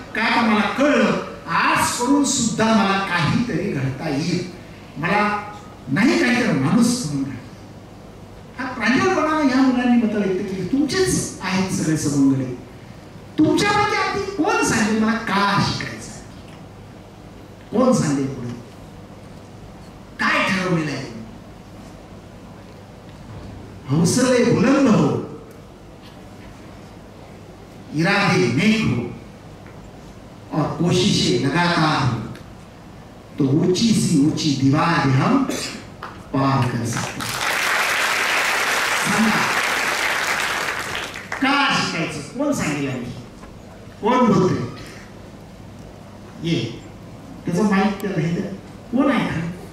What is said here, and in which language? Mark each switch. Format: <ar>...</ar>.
<mr>काय तर मला कळलं आर्ट्स करून सुद्धा मला काहीतरी घडता येईल, मला नाही काहीतरी माणूस म्हणून. हा प्रांजळपणाने ह्या मुलांनी मत व्यक्त केली. तुमचेच आहेत सगळे सवंगडे, तुमच्यापैकी अगदी कोण सांगेल मला का शिकायचं, कोण सांगेल पुढे काय ठरवलेलं आहे.</mr> <hi>हौसले बुलंद हो, इरादे नेक हो और कोशिशें लगातार हो तो ऊंची सी ऊंची दीवार भी हम पार कर सकते हैं.</hi> <mr>का शिकायचं कोण सांगितलं आहे, कोण बोलतोय, ये त्याचं माहित नाही कोण आहे का.</mr>